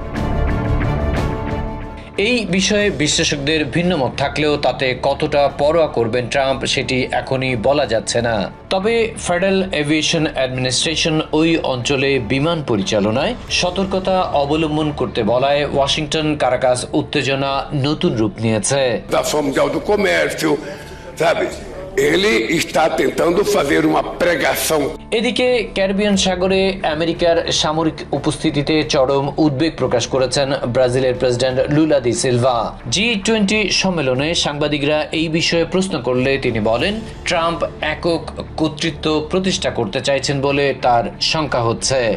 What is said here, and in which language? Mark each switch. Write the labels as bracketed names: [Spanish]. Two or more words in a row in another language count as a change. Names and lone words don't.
[Bangla] এই বিষয়ে বিশ্লেষকদের ভিন্নমত থাকলেও তাতে কতটা পরোয়া করবেন ট্রাম্প সেটি এখনই বলা যাচ্ছে না। তবে ফেডারেল এভিয়েশন অ্যাডমিনিস্ট্রেশন ওই অঞ্চলে বিমান পরিচালনায় সতর্কতা অবলম্বন করতে বলায় ওয়াশিংটন কারাকাস উত্তেজনা নতুন রূপ নিয়েছে। [Portuguese] Ele está tentando fazer uma pregação. [Bangla] এদিকে ক্যারিবিয়ান সাগরে আমেরিকার সামরিক উপস্থিতিতে চরম উদ্বেগ প্রকাশ করেছেন ব্রাজিলের প্রেসিডেন্ট লুলা দি সিলভা। G20 সম্মেলনে সাংবাদিকরা এই বিষয়ে প্রশ্ন করলে তিনি বলেন ট্রাম্প একক কর্তৃত্ব প্রতিষ্ঠা করতে চাইছেন বলে তার শঙ্কা হচ্ছে।